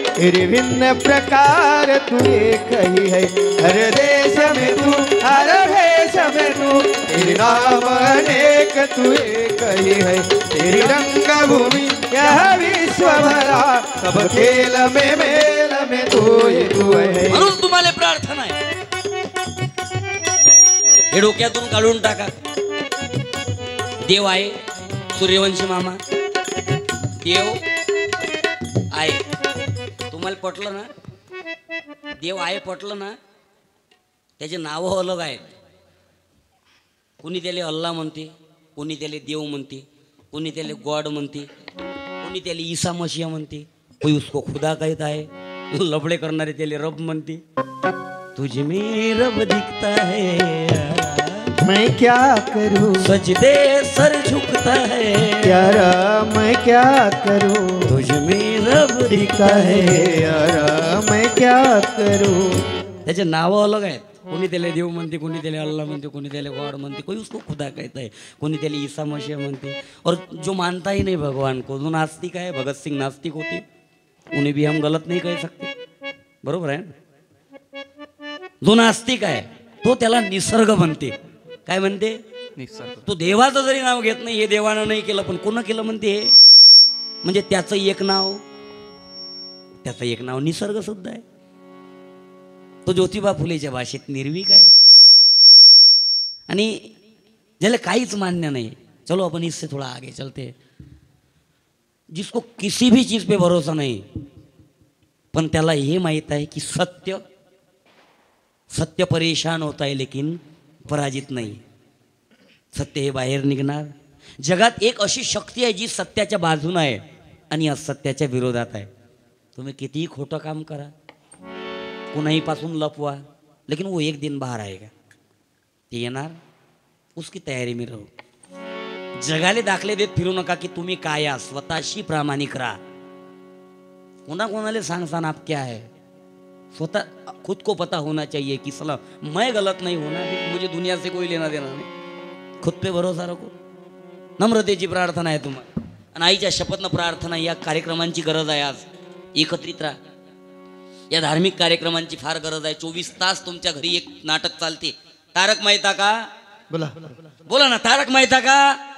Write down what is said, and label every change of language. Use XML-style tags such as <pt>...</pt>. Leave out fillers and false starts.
<hi>तेरे भिन्न प्रकार तू एक ही है. हर देश में तू, हर भेष में तू, तेरे नाम अनेक तू एक ही है. तेरी रंग भूमि यह विश्व भरा, सब खेल में मेल में तू ही तू है.</hi> <mr>म्हणून तुम्हाला प्रार्थना आहे, हे डोक्यातून काढून टाका. देव आहे, सूर्यवंशी मामा देव आहे. तुम्हाला पटलं ना, देव आहे पटलं ना, त्याचे नावं अलग आहेत. कोणी त्याला अल्ला म्हणते, कोणी त्याला देव म्हणते, कोणी त्याला गॉड म्हणते, कोणी त्याला ईसा मसीहा म्हणते,</mr> <hi>कोई उसको खुदा कहता है.</hi> <mr>लफड़े करणारे त्याला रब म्हणते.</mr> <hi>तुझ में रब दिखता है, मैं क्या करूं, सजदे सर झुकता है. यारा मैं क्या करूं, तुझ में रब दिखता है. यारा मैं क्या करूं.</hi> <mr>त्याचे नावं अलग आहेत. कोणी त्याला देव म्हणते, कोणी त्याला अल्लाह म्हणते, कोणी त्याला गॉड म्हणते,</mr> <hi>कोई उसको खुदा कहता है,</hi> <mr>कोणी त्याला ईसा मसीहा म्हणते.</mr> <hi>और जो मानता ही नहीं भगवान को, जो नास्तिक है, भगत सिंह नास्तिक होते, उन्हें भी हम गलत नहीं कह सकते.</hi> <mr>बरोबर आहे ना? जो नास्तिक आहे तो त्याला निसर्ग म्हणते. काय म्हणते? निसर्ग. तो देवाचं जरी नाव घेत नाही, हे देवानं नाही केलं पण कोण केलं म्हणते हे. म्हणजे त्याचं एक नाव निसर्ग सुद्धा आहे. तो ज्योतिबा फुलेच्या भाषेत निर्भीक आहे. आणि ज्याला काहीच मान्य नाही,</mr> <hi>चलो अपन इससे थोड़ा आगे चलते हैं, जिसको किसी भी चीज पे भरोसा नहीं,</hi> <mr>पण त्याला हे माहित आहे की</mr> <hi>सत्य परेशान होता है लेकिन पराजित नाही.</hi> <mr>सत्य हे बाहेर निघणार. जगात एक अशी शक्ती आहे जी सत्याच्या बाजूने आहे आणि असत्याच्या विरोधात आहे. तुम्ही कितीही खोटं काम करा, कुणाही पासून लपवा,</mr> <hi>लेकिन वो एक दिन बाहर आएगा.</hi> <mr>ते येणार.</mr> <hi>उसकी तयारी में</hi> <mr>राहू. जगाले दाखले देत फिरू नका की तुम्ही काय आहात. स्वतःशी प्रामाणिक राहा. कोणाले सांगसान</mr> <hi>आप क्या है. स्वतः खुद को पता होना चाहिए कि सला मैं गलत नहीं होना, मुझे दुनिया से कोई लेना देना नहीं. खुद पे भरोसा रखो.</hi> <mr>नम्रतेची प्रार्थना आहे तुम्हाला. आणि आईच्या शपथनं प्रार्थना. या कार्यक्रमांची गरज आहे. आज एकत्रित राहा. या धार्मिक कार्यक्रमांची फार गरज आहे. 24 तास तुमच्या घरी एक नाटक चालते.</mr> <hi>तारक मेहता का.</hi> <mr>बोला बोला ना. तारक मेहता का.</mr>